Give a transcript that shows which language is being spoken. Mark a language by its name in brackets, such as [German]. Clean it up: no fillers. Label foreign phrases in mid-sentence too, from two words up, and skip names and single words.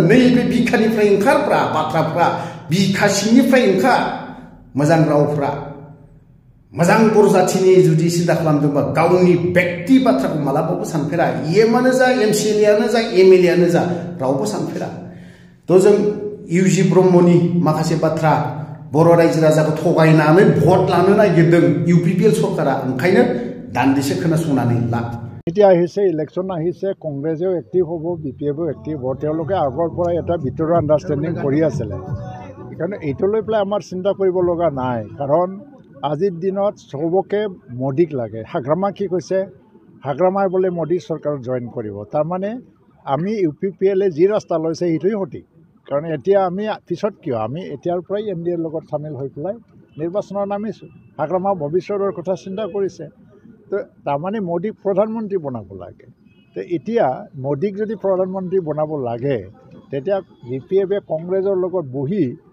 [Bodo] नैबे बिखानिफ्राय ओंखारफ्रा बाथ्राफ्रा बिखा सिंनिफ्राय ओंखार मोजां रावफ्रा मोजां बर' जाथिनि जुदि सिन्था खालामदोंबा गावनि व्यक्ति बाथ्राखौ मालाबाबो सानफेरा EMआनो जा MCLAयानो जा MLAयानो जा रावबो सानफेरा जों UG ब्रह्मनि माखासे बाथ्रा बर' रायजो राजाखौ थगायनानै भट लानो नागिरदों UPPL सरकारा ओंखायनो दान्दिसे खोनासंनानै ला [Assamese] এতিয়া আহিছে ইলেকশ্যন আহিছে কংগ্ৰেছেও এক্টিভ হ'ব BPFও এক্টিভ হ'ব তেওঁলোকে আগৰ পৰা এটা ভিতৰুৱা আণ্ডাৰষ্টেণ্ডিং কৰি আছিলে সেইকাৰণে এইটো লৈ পেলাই আমাৰ চিন্তা কৰিব লগা নাই কাৰণ আজিৰ দিনত চবকে মোদীক লাগে হাগ্ৰামা কি কৈছে হাগ্ৰামাই বোলে মোদী চৰকাৰত জইন কৰিব তাৰমানে আমি UPPLে যি ৰাস্তা লৈছে সেইটোৱে সঠিক কাৰণ এতিয়া আমি পিছত কিয় আমি এতিয়াৰ পৰাই NDAৰ লগত সামিল হৈ পেলাই নিৰ্বাচনত নামিছোঁ হাগ্ৰামা ভৱিষ্যতৰ কথা চিন্তা কৰিছে তো তাৰমানে মোদীক প্ৰধানমন্ত্ৰী বনাব লাগে তো এতিয়া মোদীক যদি প্ৰধানমন্ত্ৰী বনাব লাগে তেতিয়া BPFে কংগ্ৰেছৰ লগত বহি